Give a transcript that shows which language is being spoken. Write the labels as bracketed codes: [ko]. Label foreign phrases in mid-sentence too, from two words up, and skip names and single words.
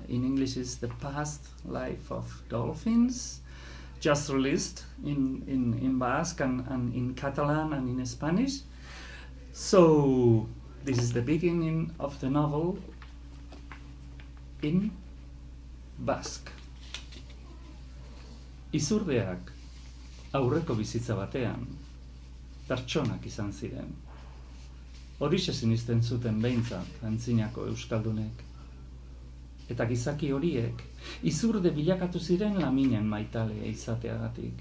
[en] In English is The Past Life of Dolphins, just released in Basque and in Catalan and in Spanish. So this is the beginning of the novel in Basque. [eu] Izurdeak aurreko bizitza batean pertsonak izan ziren. Horixe sinisten zuten behintzat antzinako euskaldunek. Eta gizaki horiek izurde bilakatu ziren laminen maitalea izateagatik.